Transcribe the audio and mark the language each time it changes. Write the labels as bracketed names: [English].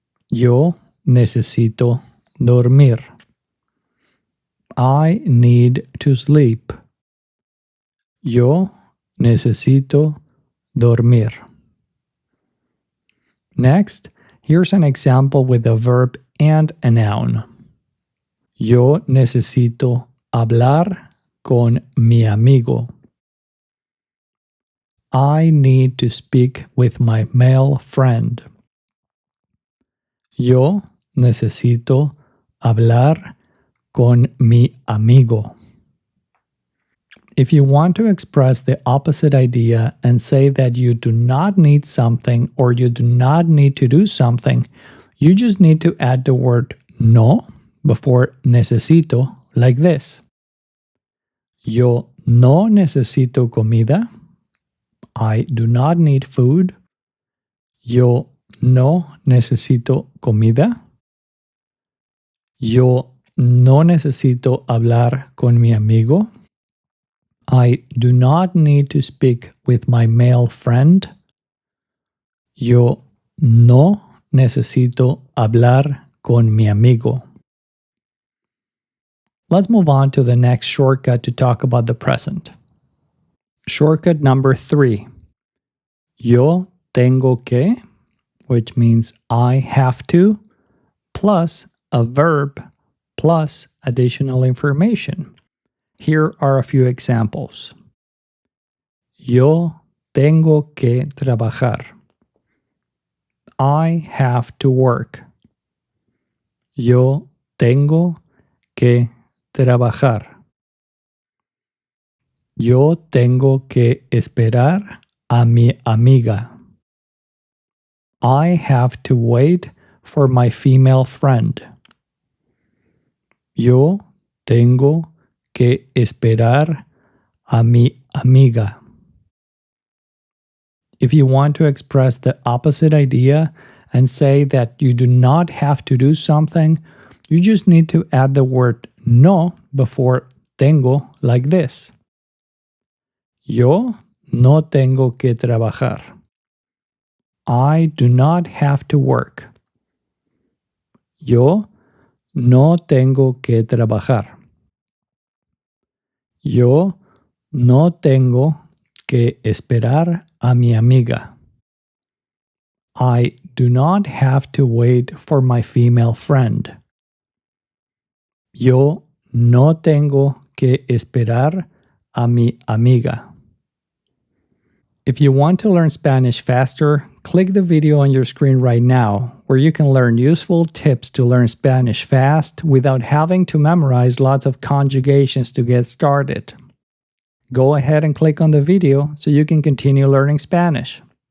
[Spanish] Yo necesito dormir. [English] I need to sleep. [Spanish] Yo necesito dormir. [English] Next, here's an example with a verb and a noun. [Spanish] Yo necesito hablar con mi amigo. [English] I need to speak with my male friend. [Spanish] Yo necesito hablar con mi amigo. [English] If you want to express the opposite idea and say that you do not need something or you do not need to do something, you just need to add the word no before necesito like this. [Spanish] Yo no necesito comida. [English] I do not need food. [Spanish] Yo no necesito comida. Yo no necesito hablar con mi amigo. [English] I do not need to speak with my male friend. [Spanish] Yo no necesito hablar con mi amigo. [English] Let's move on to the next shortcut to talk about the present. Shortcut number 3. [Spanish] Yo tengo que, [English] which means I have to, plus a verb plus additional information. Here are a few examples. [Spanish] Yo tengo que trabajar. [English] I have to work. [Spanish] Yo tengo que trabajar. Yo tengo que esperar a mi amiga. [English] I have to wait for my female friend. [Spanish] Yo tengo que esperar a mi amiga. [English] If you want to express the opposite idea and say that you do not have to do something, you just need to add the word no before tengo like this. [Spanish] Yo no tengo que trabajar. [English] I do not have to work. [Spanish] Yo no tengo que trabajar. Yo no tengo que esperar a mi amiga. [English] I do not have to wait for my female friend. [Spanish] Yo no tengo que esperar a mi amiga. [English] If you want to learn Spanish faster, click the video on your screen right now, where you can learn useful tips to learn Spanish fast without having to memorize lots of conjugations to get started. Go ahead and click on the video so you can continue learning Spanish.